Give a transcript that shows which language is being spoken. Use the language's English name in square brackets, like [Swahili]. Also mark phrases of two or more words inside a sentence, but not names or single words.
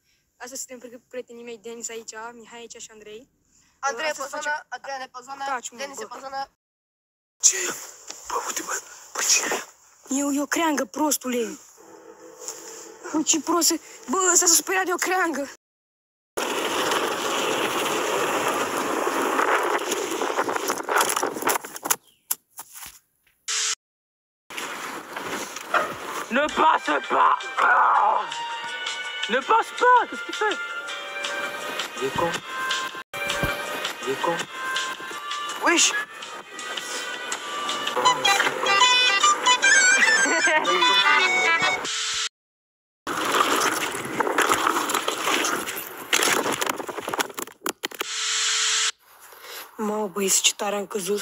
[Romanian] Astăzi suntem prietenii mei, Denis aici, Mihai aici și Andrei. Andrei pe zonă, Adrian e pe zonă, Denis e pe zonă. Ce e? Bă, uite, bă, bă, ce e? E o creangă, prostule! Bă, ce prost! Bă, ăsta s-a speriat de o creangă! [French] Ne passe pas! Ne passe pas! Qu'est-ce que tu fais? Il est con. Il est con. Wesh! [Romanian] Mamă, băieți, ce tare am căzut!